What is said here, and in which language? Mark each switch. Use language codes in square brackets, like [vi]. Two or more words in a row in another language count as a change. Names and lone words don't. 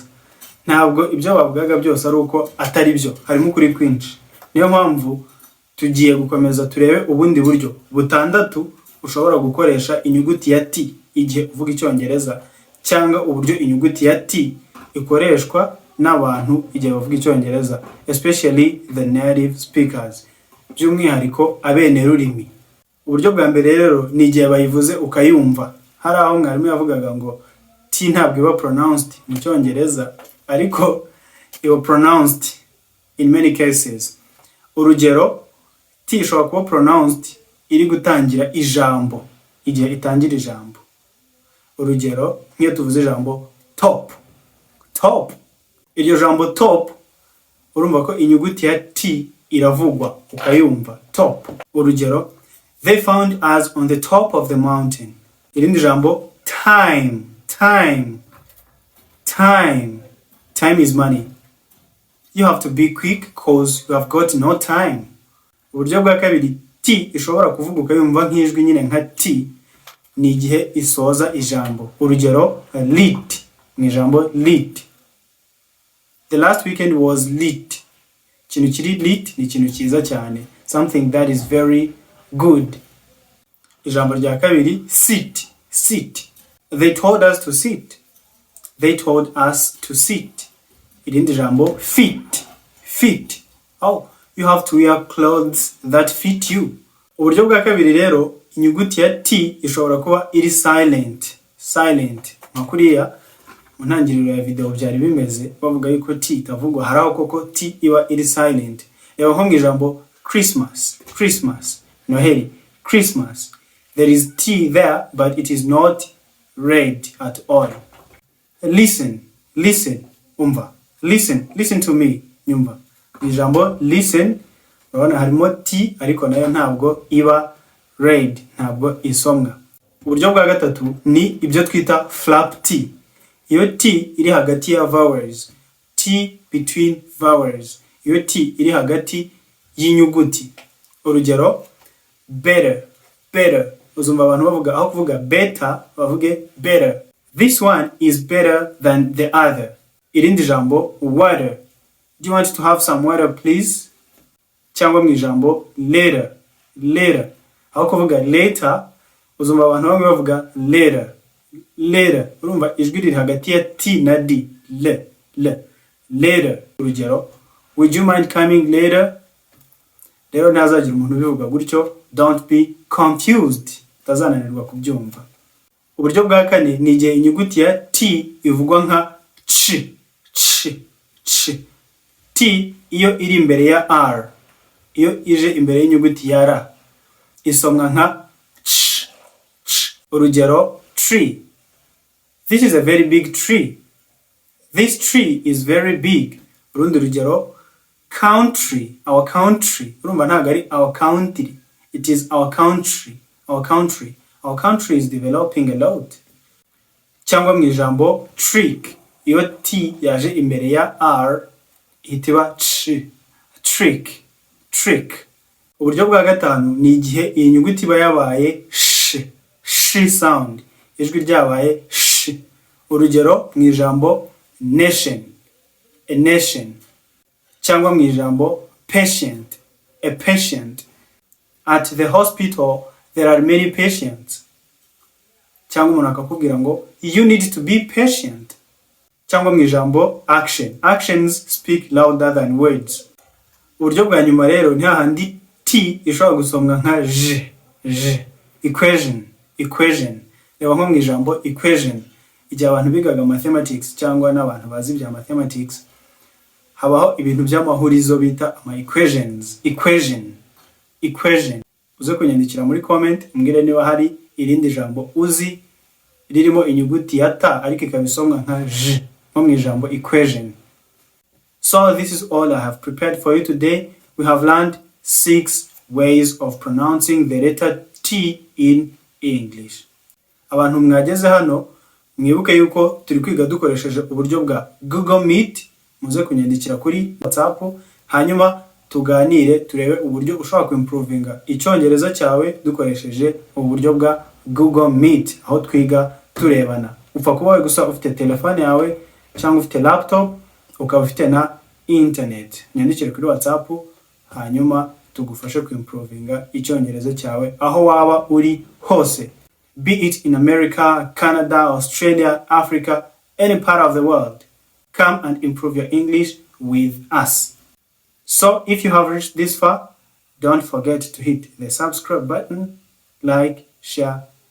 [rw] Ntabwo ibyo bavugaga byose ari uko atari byo, harimo kuri kwinshi. Niyo mpamvu tugiye gukomeza turebe ubundi buryo butandatu ushobora gukoresha inyuguti ya T igihe uvuga Icyongereza, cyangwa uburyo inyuguti ya T ikoreshwa n'abantu igihe bavuga Icyongereza, [en] especially the native speakers, [rw] by'umwihariko abene rurimi. Uburyo bwa mbere rero ni igihe bayivuze ukayumva. Hari aho mwarimu yavugaga ngo T ntabwo iba pronounced mu Cyongereza, ariko iba pronounced [en] in many cases. [rw] Urugero, T ishobora kuba pronounced iri gutangira ijambo, igihe itangira ijambo. Urugero, nk'iyo tuvuze ijambo top. Iryo jambo top, urumva ko inyuguti ya T iravugwa ukayumva, top. Urugero, [en] they found us on the top of the mountain. [rw] Irindi jambo [en] time. Time is money. You have to be quick cause you have got no time. [rw] Uburyo bwa kabiri T ishobora kuvuga ukayumva nk'ijwi nyine nka T ni igihe isoza ijambo. Urugero, lit ni ijambo lit. [en] The last weekend was lit. [rw] Ikintu kiri lit ni ikintu cyiza cyane, [en] something that is very good. [rw] Ijambo rya kabiri [en] sit. They told us to sit. [rw] Irindi jambo fit. [en] Oh, you have to wear clothes that fit you. [rw] Uburyo bwa kabiri rero inyuguti ya T ishobora kuba iri silent. Makuriya mu ntangiriro ya video byari bimeze bavuga yuko T itavugwa, haraho koko T iba iri silent. Yaba nko mu ijambo Christmas, Noheli, Christmas. [en] There is T there, but it is not read at all. Listen, [rw] umva. [en] Listen to me, [rw] nyumva. Ijambo listen, urabona harimo T ariko nayo ntabwo iba read, ntabwo isomwa. Uburyo bwa gatatu ni ibyo twita flap T. Iyo T iri hagati ya vowels, [en] T between vowels. [rw] Iyo T iri hagati y'inyuguti. Urugero, better. Uzumva abantu bavuga aho kuvuga better bavuge better. [en] This one is better than the other. [rw] Irindi jambo water. [en] Do you want to have some water please? [rw] Cyangwa mu ijambo later. Aho kuvuga later uzumva abantu bamwe bavuga later. Urumva ijwi riri hagati ya T na D. Later. Urugero, [en] would you mind coming later? [rw] Rero ntazagira umuntu ubivuga gutyo, [en] don't be confused. [rw] Tazananirwa kubyumva. Uburyo bwa kane ni igihe inyuguti ya T ivugwa nka ch. T iyo iri imbere ya R, iyo ije imbere y'inyuguti ya R isomwa nka ch. Urugero, [en] tree. This is a very big tree. This tree is very big. [rw] Urundi rugero, [en] country, our country. [rw] Urumva ntabwo ari [en] our country, it is our country. Our country is developing a lot. [rw] Cyangwa mu ijambo trick, iyo T yaje imbere ya R ihita ch. Trick. Uburyo bwa gatanu ni igihe iyi nyuguti iba yabaye [en] sh sound, [rw] ijwi ryabaye sh. Urugero mu ijambo nation, [en] a nation. [rw] Cyangwa mu ijambo patient, [en] a patient. At the hospital there are many patients. [rw] Cyangwa umuntu akakubwira ngo [en] you need to be patient. [rw] Cyangwa mu ijambo action. [en] Actions speak louder than words. [rw] Uburyo bwa nyuma rero ni hahandi T ishobora gusomwa nka j. Equation. Reba nko mu ijambo equation. igihe abantu bigaga mathematics cyangwa n'abantu bazi bya mathematics, habaho ibintu by'amahurizo bita ama equation. Uze kunyandikira muri comment umbwire niba hari irindi jambo uzi ririmo inyuguti ya ta ariko ikabisomwa nka j nko mu ijambo equation. [en] So this is all I have prepared for you today. We have learned 6 ways of pronouncing the letter T in English. [rw] Abantu mwageze hano mwibuke yuko turi kwiga dukoresheje uburyo bwa Google Meet. Muze kunyandikira kuri WhatsApp hanyuma tuganire turebe uburyo ushobora kuimprovinga icyongereza cyawe dukoresheje uburyo bwa Google Meet, aho twiga turebana. Upfa kuba gusa ufite telefone yawe cyangwa ufite laptop ukaba ufite na internet. Nyandikire kuri WhatsApp hanyuma tugufashe kuimprovinga icyongereza cyawe aho waba uri hose, [en] be it in America, Canada, Australia, Africa, any part of the world. Come and improve your English with us. So if you have reached this far, don't forget to hit the subscribe button, like, share, and comment.